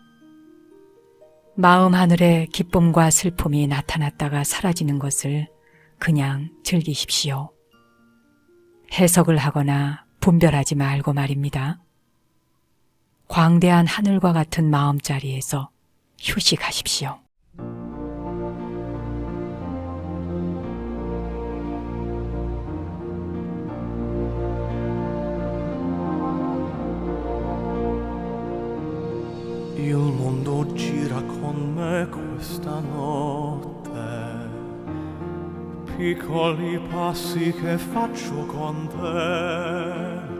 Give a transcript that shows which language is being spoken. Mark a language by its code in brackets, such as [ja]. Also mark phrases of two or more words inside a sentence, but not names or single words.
[ko] 마음 하늘에 기쁨과 슬픔이 나타났다가 사라지는 것을 그냥 즐기십시오. 해석을 하거나 분별하지 말고 말입니다. 광대한 하늘과 같은 마음자리에서 휴식하십시오. [it] Il mondo gira con me questa notte, piccoli passi che faccio con te.